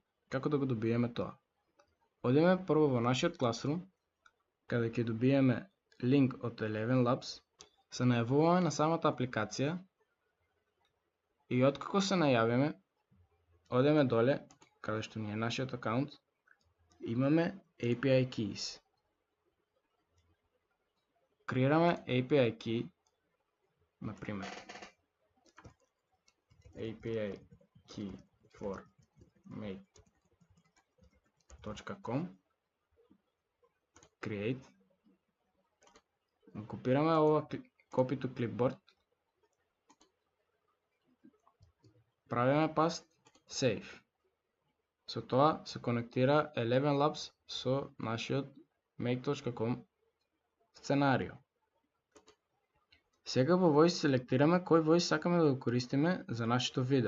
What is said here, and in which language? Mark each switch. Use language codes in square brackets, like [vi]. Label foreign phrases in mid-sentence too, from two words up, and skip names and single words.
[mk] Како да го добиеме тоа? Одиме прво во нашиот Classroom, каде ќе добиеме линк од Eleven Labs, се најавуваме на самата апликација и откако се најавиме, одиме доле, каде што ни е нашиот акаунт, имаме [en] API keys. Креираме API key, например API key for make.com, create, [mk] копираме ова [en] copy to clipboard, правиме paste, save. [mk] Со тоа се конектира Eleven Labs со нашиот Make.com сценарио. Сега во Voice селектираме кој voice сакаме да го користиме за нашето видео.